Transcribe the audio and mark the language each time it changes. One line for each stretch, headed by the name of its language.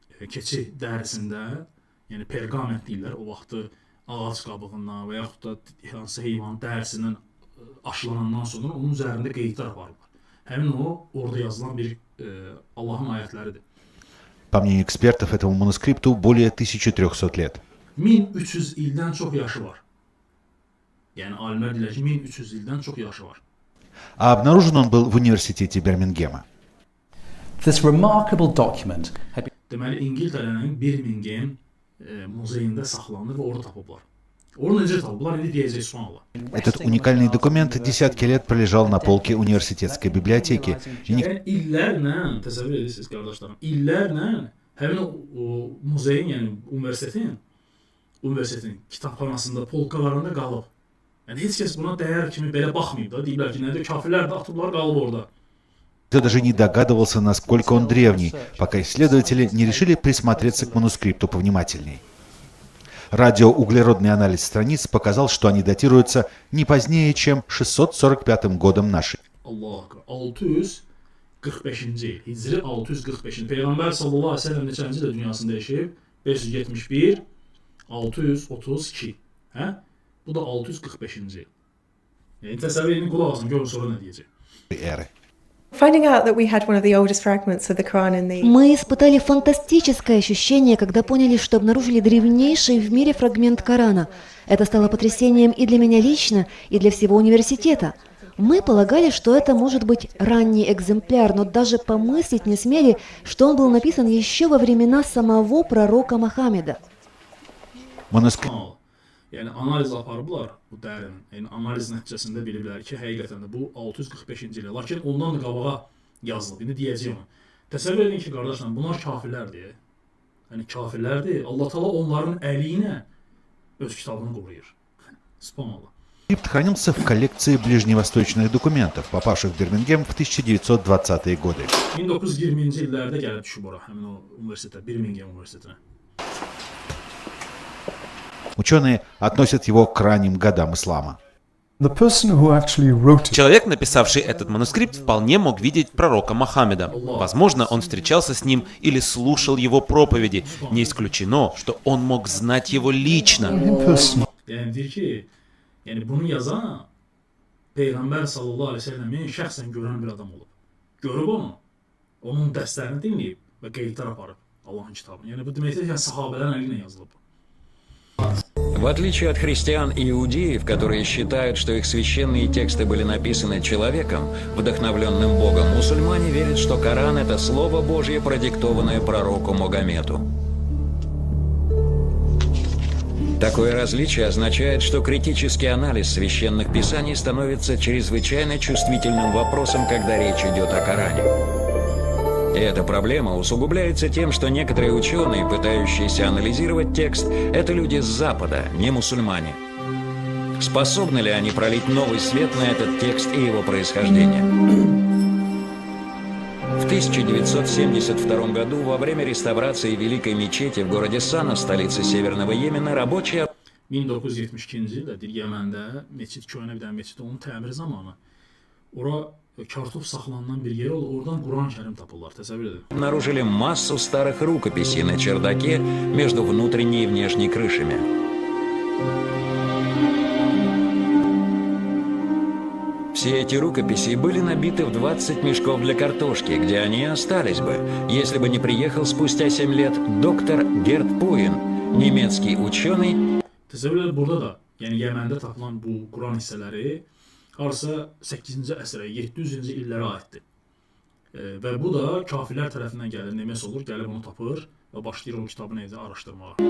Azerbaijani: Keçi dərisində, yəni perqament deyirlər, o vaxtı ağac qabığından və yaxud da hansı heyvan dərisindən aşılanandan sonra onun üzərində qeydlər aparırlar. Həmin o, orada yazılan bir Allahın ayətləridir.
Russian: По мнению экспертов, этому манускрипту более 1300 лет.
Azerbaijani: 1300 ildən çox yaşı var. Yəni, alimlər deyirlər ki, 1300 ildən çox yaşı var.
Russian: А обнаружен он был в университете Бирмингема.
English: This remarkable document had been...
Azerbaijani: Deməli, İngiltərənin Birmingham muzeyində saxlanır və orada tapıblar. Orada necə tapıblar, indi deyəcək suallar.
Russian: Этот уникальный документ десятки лет пролежал на полке университетской библиотеки.
Azerbaijani: Yəni, illərlə, təsəvvür edirsiniz, qardaşlarım, illərlə həmin o muzeyin, yəni universitetin kitabxanasında, polkalarında qalıb. Yəni, heç kəs buna dəyər kimi belə baxmayıb da, deyiblər ki, nədir, kafirlər də atıblar, qalıb orada.
Russian: Никто даже не догадывался, насколько он древний, пока исследователи не решили присмотреться к манускрипту повнимательней. Радиоуглеродный анализ страниц показал, что они датируются не позднее, чем 645 годом нашей.
Azerbaijani: Allah 645-ci il, Hicri 645-ci il. Peyğəmbər sallallahu əleyhi və səlləm neçənci ildə dünyasında yaşayıb? 571, 632. Hə? Bu da 645-ci il. Yəni təsəvvür edin, qulaq asın, görün sonra nə deyəcək.
Russian: Эры.
English: Finding out that we had one of the oldest fragments of the Quran in the...
Russian: Мы испытали фантастическое ощущение, когда поняли, что обнаружили древнейший в мире фрагмент Корана. Это стало потрясением и для меня лично, и для всего университета. Мы полагали, что это может быть ранний экземпляр, но даже помыслить не смели, что он был написан еще во времена самого пророка Мухаммеда. Манускрипт.
Azerbaijani: Yəni, analiz aparıblar bu dərinin. Yəni, analiz nəticəsində biliblər ki, həqiqətən də bu 645-ci il. Lakin ondan da qabağa yazılıb. İndi deyəcəyim onu. Təsəvvür edin ki, qardaşlar, bunlar kafirlərdir. Yəni, kafirlərdir. Allah Taala onların əli ilə öz kitabını qoruyur. Subhanallah.
Russian: Манускрипт хранился в коллекции ближневосточных документов, попавших в Бирмингем в 1920-е годы.
Azerbaijani: 1920-ci illərdə gəlib düşüb ora, həmin o universitetə, Birmingham universitetinə.
Russian: Ученые относят его к ранним годам ислама.
English: The person who actually wrote it
Russian: Человек, написавший этот манускрипт, вполне мог видеть пророка Мохаммеда. Возможно, он встречался с ним или слушал его проповеди. Не исключено, что он мог знать его лично.
English: in person.
Azerbaijani: Yəni deyir ki, yəni bunu yazan Peyğəmbər sallallahu əleyhi və səlləmin şəxsən görən bir adam olub. Görüb onu, onun dərslərini dinləyib və qeydlər aparıb Allahın kitabını. Yəni bu deməkdir ki, sahabələrin əli ilə yazılıb.
Russian: В отличие от христиан и иудеев, которые считают, что их священные тексты были написаны человеком, вдохновленным Богом, мусульмане верят, что Коран – это Слово Божье, продиктованное пророку Магомету. Такое различие означает, что критический анализ священных писаний становится чрезвычайно чувствительным вопросом, когда речь идет о Коране. И эта проблема усугубляется тем, что некоторые ученые, пытающиеся анализировать текст, это люди с Запада, не мусульмане. Способны ли они пролить новый свет на этот текст и его происхождение? В 1972 году, во время реставрации Великой мечети в городе Сана, столице Северного Йемена, рабочие
Azerbaijani: 1972-ci ildə deyir Yəməndə məscid, köhnə bir dənə məscid, onun təmiri zamanı ora kartof saxlanılan bir yer oldu, oradan Quran-Kərim tapırlar, təsəvvür edin.
Russian: обнаружили массу старых рукописей на чердаке между внутренней и внешней крышами. Все эти рукописи были набиты в 20 мешков для картошки, где они и остались бы, если бы не приехал спустя 7 лет доктор Герт Пуин, немецкий ученый.
Azerbaijani: Təsəvvür edin, burada da, yəni Yəməndə tapılan bu Quran hissələri harasa 8-ci əsrə, 700-cü illərə aiddir. Və bu da kafirlər tərəfindən gəlir, neməs olur, gəlib onu tapır və başlayır o kitabı necə araşdırmağa.